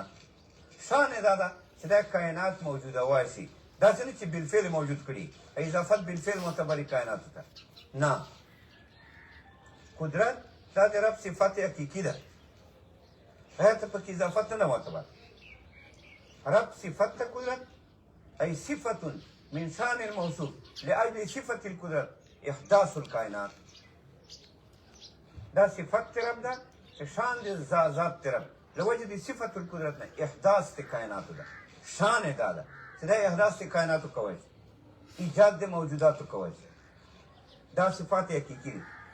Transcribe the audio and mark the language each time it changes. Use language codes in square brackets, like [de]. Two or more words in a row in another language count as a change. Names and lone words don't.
[ps] شان دا ده چې دا کائنات موجوده واشي، داسې نه چې بالفعل موجود کړي، اضافت بالفعل معتبرې کائناتو ته نه. قدرت دا د رب صفت حقیقي ده، هغه ته پکې اضافت نه معتبر. رب صفت ته [ar] قدرت ای صفت من شان الموصوف لاجل صفت القدرت احداث الکائنات. [ps] دا صفت رب ده چې شان د ذات رب لوجه د [ar] صفت القدرت [ps] نه احداث د کائناتو ده. شان دا ده چې دا احداث د کائناتو کوي، ایجاد د موجوداتو کوي. دا صفات حقیقي دي.